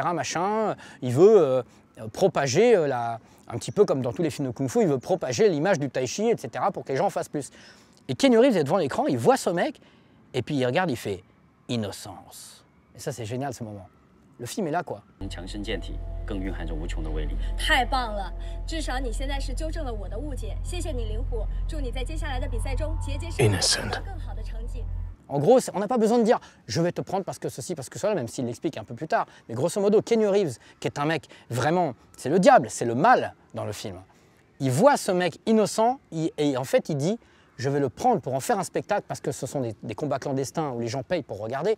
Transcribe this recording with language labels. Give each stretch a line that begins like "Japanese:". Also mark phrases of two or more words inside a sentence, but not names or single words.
French: Machin. Il veut propager, un petit peu comme dans tous les films de kung-fu, il veut propager l'image du tai chi, etc. pour que les gens en fassent plus. » Et Keanu Reeves est devant l'écran, il voit ce mec, et puis il regarde, il fait « Innocence ». Et ça, c'est génial ce moment. Le film est là, quoi.
Chinese: 更蕴含着无穷的威力。太棒了！至少你现在是纠正了我的误解。谢谢你，灵狐。祝你在接下来的比赛中节节胜利，取得更好的成绩。
French: En gros, on n'a pas besoin de dire « je vais te prendre parce que ceci, parce que cela », même s'il l'explique un peu plus tard. Mais grosso modo, Keanu Reeves, qui est un mec vraiment, c'est le diable, c'est le mal dans le film. Il voit ce mec innocent et en fait, il dit « je vais le prendre pour en faire un spectacle parce que ce sont des combats clandestins où les gens payent pour regarder.